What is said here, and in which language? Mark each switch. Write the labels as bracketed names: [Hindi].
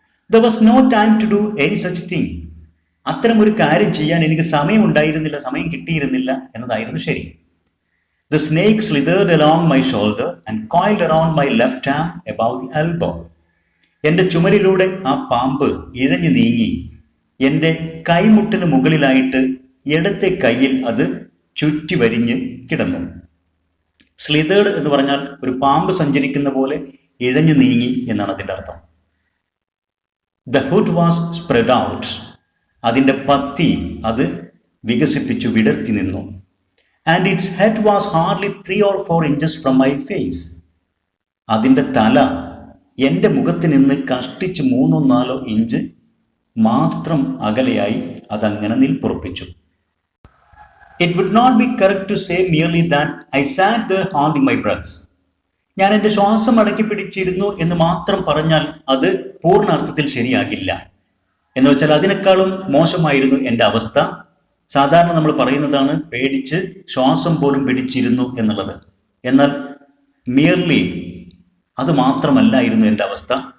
[English] There was no time to do any such thing. [Malayalam] അത്തരം ഒരു കാര്യം ചെയ്യാൻ എനിക്ക് സമയമുണ്ടായിരുന്നില്ല, സമയം കിട്ടിയിരുന്നില്ല എന്നതായിരുന്നു ശരി. [English] The snake slithered along my shoulder and coiled around my left arm above the elbow. [Malayalam] എൻ്റെ ചുമലിലൂടെ ആ പാമ്പ് ഇഴഞ്ഞു നീങ്ങി എൻ്റെ കൈമുട്ടിന് മുകളിലായിട്ട് ഇടത്തെ കൈയിൽ അത് ചുറ്റി വരിഞ്ഞ് കിടന്നു. സ്ലിതേർഡ് എന്ന് പറഞ്ഞാൽ ഒരു പാമ്പ് സഞ്ചരിക്കുന്ന പോലെ ഇഴഞ്ഞു നീങ്ങി എന്നാണ് അതിൻ്റെ അർത്ഥം. [English] the hood was spread out, [Malayalam] അതിൻ്റെ പത്തി അത് വികസിപ്പിച്ചു വിടർത്തി നിന്നു. [English] and its head was hardly 3 or 4 inches from my face, [Malayalam] അതിൻ്റെ തല എൻ്റെ മുഖത്ത് നിന്ന് കഷ്ടിച്ച് 3-4 ഇഞ്ച് മാത്രം അകലെയായി അതങ്ങനെ നിൽപ്പുറപ്പിച്ചു. [English] It would not be correct to say merely that I sat there holding my breath. [Malayalam] ഞാൻ എൻ്റെ ശ്വാസം അടക്കി പിടിച്ചിരുന്നു എന്ന് മാത്രം പറഞ്ഞാൽ അത് പൂർണ്ണ അർത്ഥത്തിൽ ശരിയാകില്ല. എന്ന് വെച്ചാൽ അതിനേക്കാളും മോശമായിരുന്നു എൻ്റെ അവസ്ഥ. സാധാരണ നമ്മൾ പറയുന്നതാണ് പേടിച്ച് ശ്വാസം പോലും പിടിച്ചിരുന്നു എന്നുള്ളത്. എന്നാൽ മിയർലി അത് മാത്രമല്ലായിരുന്നു എൻ്റെ അവസ്ഥ.